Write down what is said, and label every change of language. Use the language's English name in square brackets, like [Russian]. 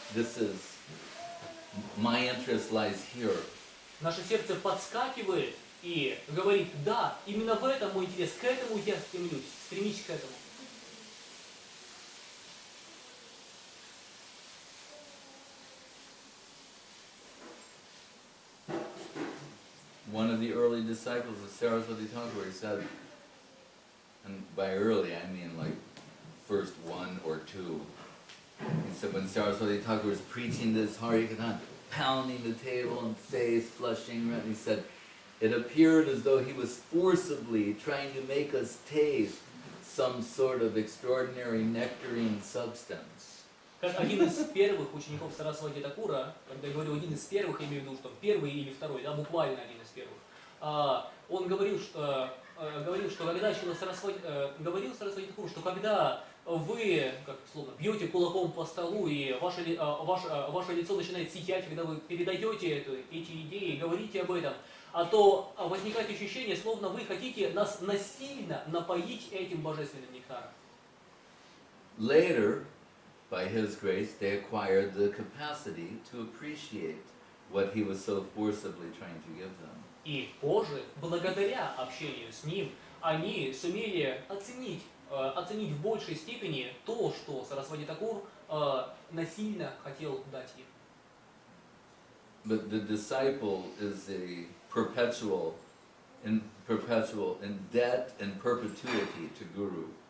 [English] This is, my interest lies here. [Russian] Наше сердце подскакивает и говорит: да, именно в этом мой интерес, к этому я стремлюсь, стремись к этому. [English] One of the early disciples of Saraswati Thakur said, and by early I mean like first one or two, he said when Saraswati Thakur was preaching this Harikatha, pounding the table and face flushing red, he said, it appeared as though he was forcibly trying to make us taste some sort of extraordinary nectarine substance. [Russian] Как один из первых учеников Сарасвати Такура, когда я говорю один из первых, я имею в виду, что первый или второй, да, буквально один из первых, он говорил, что когда говорил Сарасвати Такур, что когда вы, как словно, бьете кулаком по столу, и ваше лицо начинает сиять, когда вы передаете эти идеи, говорите об этом, то возникает ощущение, словно вы хотите нас насильно напоить этим божественным нектаром. [English] Later, by his grace, they acquired the capacity to appreciate what he was so forcibly trying to give them. [Russian] И позже, благодаря общению с ним, они сумели оценить в большей степени то, что Сарасвати Такур насильно хотел дать им. [English] But the disciple is a perpetual in debt and perpetuity to Guru.